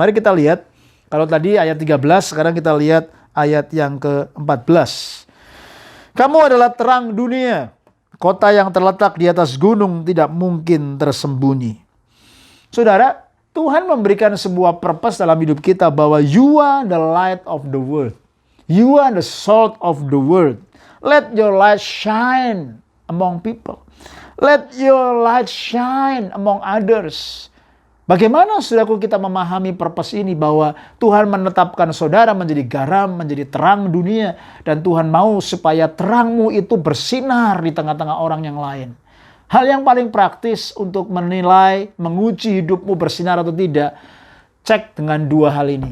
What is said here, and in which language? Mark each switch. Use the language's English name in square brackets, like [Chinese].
[Indonesian] Mari kita lihat, kalau tadi ayat 13, sekarang kita lihat ayat yang ke-14. Kamu adalah terang dunia, kota yang terletak di atas gunung tidak mungkin tersembunyi. Saudara, Tuhan memberikan sebuah purpose dalam hidup kita bahwa [English] you are the light of the world. You are the salt of the world. Let your light shine among people. Let your light shine among others. [Indonesian] Bagaimana, saudaraku, kita memahami purpose ini bahwa Tuhan menetapkan saudara menjadi garam, menjadi terang dunia. Dan Tuhan mau supaya terangmu itu bersinar di tengah-tengah orang yang lain. Hal yang paling praktis untuk menilai, menguji hidupmu bersinar atau tidak, cek dengan 2 hal ini.